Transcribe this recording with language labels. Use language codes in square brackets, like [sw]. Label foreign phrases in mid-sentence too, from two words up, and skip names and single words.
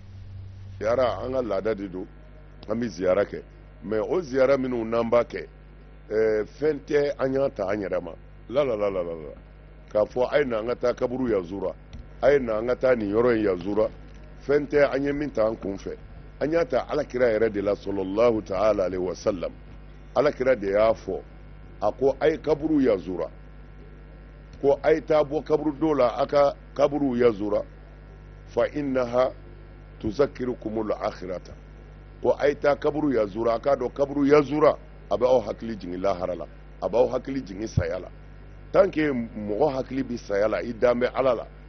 [bm] Ziyara an ka laada de don an bɛ ziyara kɛ mais o ziyara minnu n'an b'a kɛ fɛn tɛ an y'a ta an yɛrɛ ma la k'a fɔ a ye na an ka taa kaburu yazura a ye na an ka taa nin yɔrɔ in yazura fɛn tɛ an ye min ta an kun fɛ an y'a ta alakira yɛrɛ de la [ar] صلى الله تعالى عليه وسلم [bm] alakira de y'a fɔ a ko a ye kaburu yazura ko a ye taa bɔ kaburu dɔw la a ka kaburu yazura [ar] فإنها تذكركم الآخرة [bm] ko a ye taa kaburu yazura a k'a dɔn kaburu yazura a bɛ aw hakili jigin lahara la a b'aw hakili jigin saya la [fr] tant que [bm] mɔgɔ hakili bɛ saya la i dan bɛ Ala la